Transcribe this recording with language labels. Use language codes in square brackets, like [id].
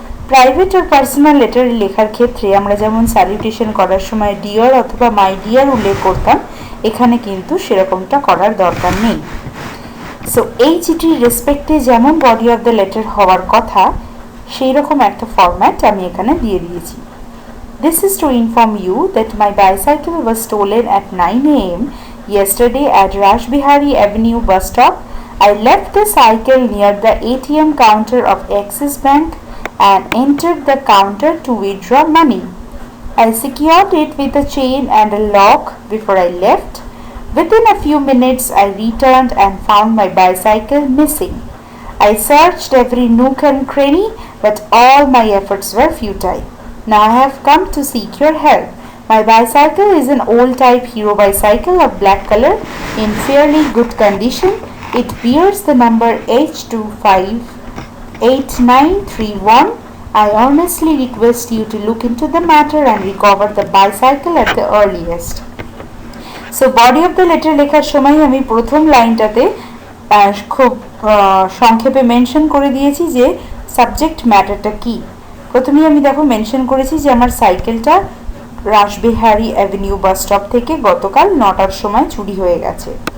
[bn] Private আর personal letter লেখার ক্ষেত্রে আমরা যেমন স্যালুটেশন করার সময় ডিয়ার অথবা মাই ডিয়ার উল্লেখ করতাম, এখানে কিন্তু সেরকমটা করার দরকার নেই। সো এই চিঠির রেসপেক্টে যেমন বডি অফ দ্য লেটার হওয়ার কথা, সেই রকম একটা ফরম্যাট আমি এখানে দিয়ে দিয়েছি। [en] This is to inform you that my bicycle was stolen at 9 a.m. yesterday at Rashbihari Avenue bus stop. I left the cycle near the ATM counter of Axis Bank and entered the counter to withdraw money. I secured it with a chain and a lock before I left. Within a few minutes, I returned and found my bicycle missing. I searched every nook and cranny, but all my efforts were futile. Now I have come to seek your help. My bicycle is an old type Hero bicycle of black color in fairly good condition. It bears the number H258931. I earnestly request you to look into the matter and recover the bicycle at the earliest. So body of the letter [bn] লেখার সময় আমি প্রথম লাইনটাতে খুব সংক্ষেপে mention করে দিয়েছি যে subject ম্যাটারটা কি। প্রথমেই আমি দেখো মেনশন করেছি যে আমার সাইকেলটা রাসবিহারী অ্যাভিনিউ বাস স্টপ থেকে গতকাল 9টার সময় চুরি হয়ে গেছে।